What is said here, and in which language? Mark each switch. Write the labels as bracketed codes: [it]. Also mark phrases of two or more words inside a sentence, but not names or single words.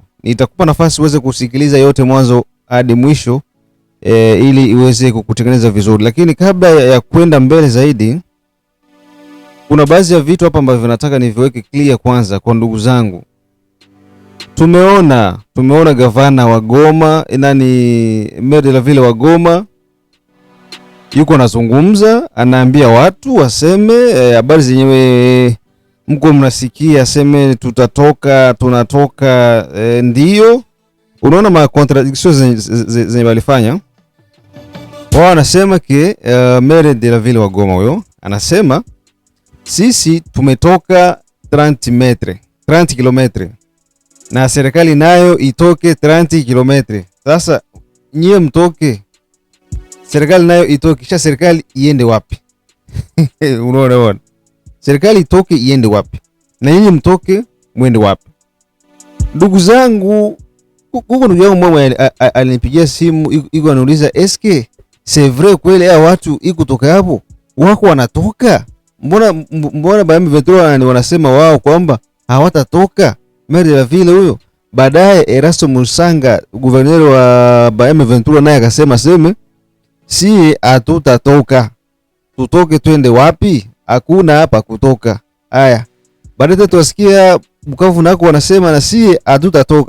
[sw] Nitakupa nafasi uweze kusikiliza yote mwanzo hadi mwisho ili iweze kukutengeneza vizuri. Lakini kabla ya kwenda mbele zaidi, kuna baadhi ya vitu hapa ambavyo nataka niviweke clear kwanza kwa ndugu zangu. Tumeona gavana wa Goma, [fr] maire de la ville [sw] wa Goma yuko anazungumza, anaambia watu waseme habari zenyewe mko mnasikia, aseme tunatoka, ndio. Unaona ma contradictions zenye walifanya. Wao anasema ke [fr] maire de la ville [sw] wa Goma huyo anasema sisi tumetoka 30 km na serikali nayo itoke 30 km. Sasa nyie mtoke, serikali nayo itoke, kisha serikali iende wapi? Unaona, serikali itoke iende wapi na nyinyi mtoke mwende wapi? Ndugu zangu, huko ndugu yangu mmoja alinipigia simu, iko anauliza [fr] eske c'est vrai [sw] kweli hao watu iko toka hapo wako wanatoka? Mbona ba M23 wanasema wao kwamba hawatatoka? [fr] Maire de la ville huyo. [sw] Baadaye Erasto Musanga, gouverneur wa ba M23, naye akasema si hatutatoka. Tutoke twende wapi? Hakuna hapa kutoka. Haya. Baadaye tuwasikia Bukavu nako wanasema na si hatutatoka.